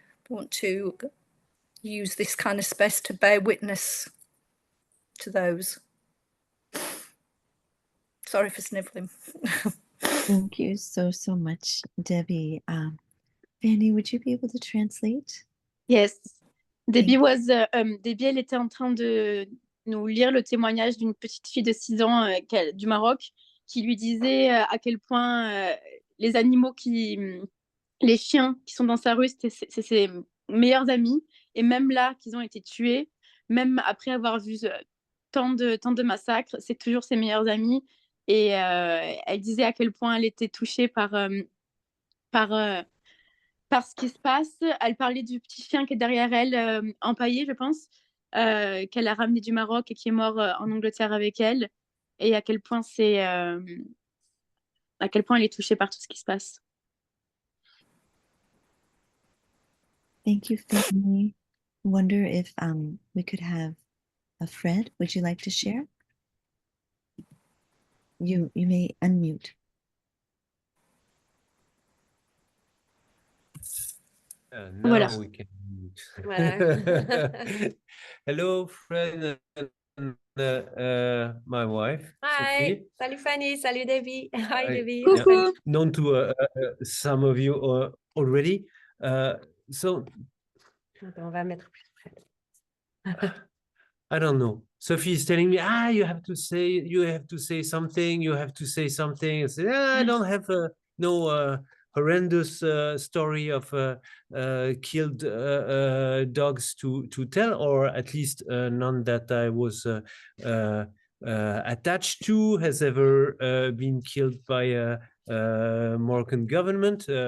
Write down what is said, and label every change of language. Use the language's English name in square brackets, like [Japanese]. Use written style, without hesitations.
[English] I want to use this kind of space to bear witness to those. Sorry for sniveling. Thank you so much, Debbie. Fanny, would you be able to translate? Yes. [French] Debbie, elle était en train de nous lire le témoignage d'une petite fille de 6 ans du Maroc qui lui disait à quel point les animaux les chiens qui sont dans sa rue, c'est ses meilleurs amis. Et même là, qu'ils ont été tués, même après avoir vu tant de massacres, c'est toujours ses meilleurs amis. Et elle disait à quel point elle était touchée par ce qui se passe. Elle parlait du petit chien qui est derrière elle, empaillé, je pense, qu'elle a ramené du Maroc et qui est mort en Angleterre avec elle. Et à quel point elle est touchée par tout ce qui se passe. [English] Thank you, Fanny. Wonder if we could have Fred. Would you like to share? You may unmute. Now [French] Voilà. [English] we can mute. [French] Voilà. [English] Hello, Fred and my wife, Hi. Sophie. [French] Salut Fanny. Salut Debbie. [English] Hi Debbie. Hi, Yeah, [French] Coucou. [English] known to some of you already. So [French] Attends, on va mettre plus près. [English] I don't know. Sophie is telling me, you have to say something. You have to say something. I say, I don't have no horrendous story of killed dogs to tell, or at least none that I was attached to has ever been killed by a Moroccan government.